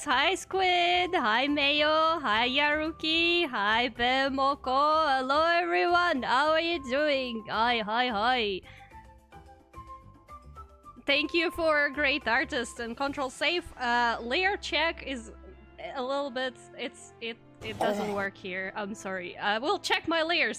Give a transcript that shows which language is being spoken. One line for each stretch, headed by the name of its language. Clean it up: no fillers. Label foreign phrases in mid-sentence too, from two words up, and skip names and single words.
English: Hi Squid! Hi Mayo! Hi Yaruki! Hi Bemoko! Hello everyone! How are you doing? Hi! Thank you for great artist and control safe. Layer check is a little bit... It doesn't work here. I'm sorry. We'll check my layers.